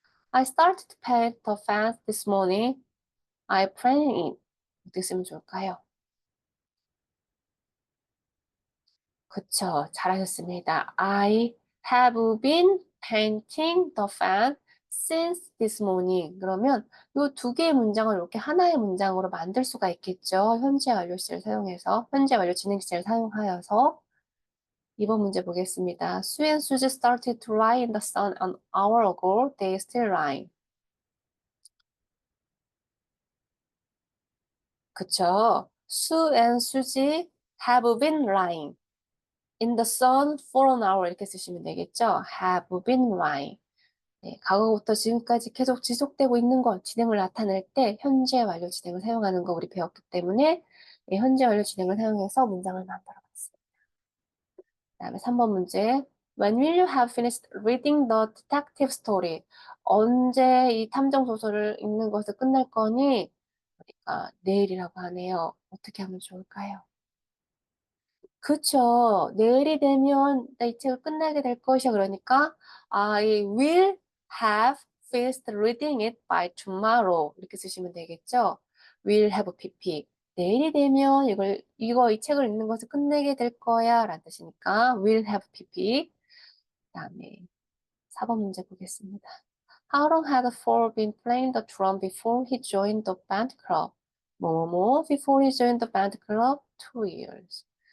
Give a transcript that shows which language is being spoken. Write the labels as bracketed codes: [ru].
[en] I started to paint the fence this morning. I planned it. [ko] 어떻게 쓰면 좋을까요? 그쵸, 잘하셨습니다. [en] I have been painting the fence since this morning. [ko] 그러면 이 두 개의 문장을 이렇게 하나의 문장으로 만들 수가 있겠죠. 현재 완료 시제를 사용해서, 현재 완료 진행 시제를 사용하여서 2번 문제 보겠습니다. [en] Sue and Susie started to lie in the sun an hour ago. They still lie. [ko] 그쵸? [en] Sue and Susie have been lying in the sun for an hour [ko] 이렇게 쓰시면 되겠죠? [en] have been lying. [ko] 네, 과거부터 지금까지 계속 지속되고 있는 것, 진행을 나타낼 때 현재 완료 진행을 사용하는 거 우리 배웠기 때문에 네, 현재 완료 진행을 사용해서 문장을 만들어 봤습니다. 그다음에 3번 문제. [en] When will you have finished reading the detective story? [ko] 언제 이 탐정 소설을 읽는 것을 끝낼 거니? 그러니까 내일이라고 하네요. 어떻게 하면 좋을까요? 그쵸. 내일이 되면 나 이 책을 끝내게 될 것이야. 그러니까 [en] I will have finished reading it by tomorrow. [ko] 이렇게 쓰시면 되겠죠. [en] will have pp. [ko] 내일이 되면 이 책을 읽는 것을 끝내게 될 거야. 라는 뜻이니까 [en] will have pp. [ko] 그다음에 4번 문제 보겠습니다. [en] How long had Paul been playing the drum before he joined the band club? [ko] 뭐뭐 [en] before he joined the band club? 2 years.